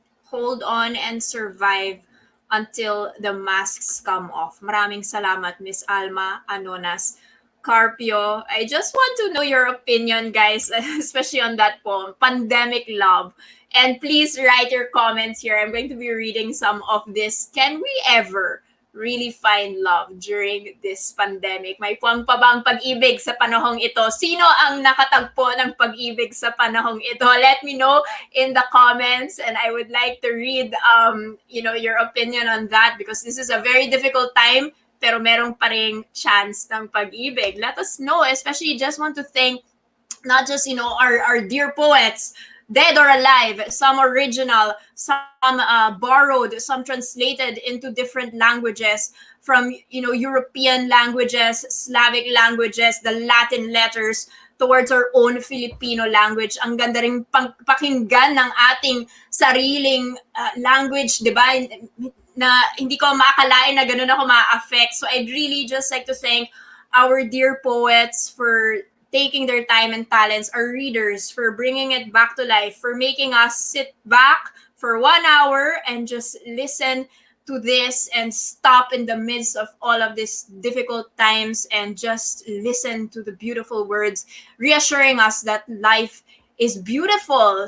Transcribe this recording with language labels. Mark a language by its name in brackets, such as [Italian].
[English] Hold on and survive until the masks come off. [Filipino] Maraming salamat, [English] Miss Alma Anonas Carpio, I just want to know your opinion, guys, especially on that poem, Pandemic Love. And please write your comments here. I'm going to be reading some of this. Can we ever really find love during this pandemic? [Filipino] May puwang pa bang pag-ibig sa panahong ito? Sino ang nakatagpo ng pag-ibig sa panahong ito? [English] Let me know in the comments, and I would like to read your opinion on that, because this is a very difficult time, [Filipino] pero merong pa ring chance ng pag-ibig. [English] Let us know. Especially, just want to thank not just our dear poets, dead or alive, some original, some borrowed, some translated into different languages, from European languages, Slavic languages, the Latin letters, towards our own Filipino language. [Filipino] Ang ganda ring pakinggan ng ating sariling language, di ba? Na hindi ko maakalain na ganun ako ma-affect. [English] So I'd really just like to thank our dear poets for taking their time and talents, our readers for bringing it back to life, for making us sit back for 1 hour and just listen to this and stop in the midst of all of these difficult times and just listen to the beautiful words, reassuring us that life is beautiful.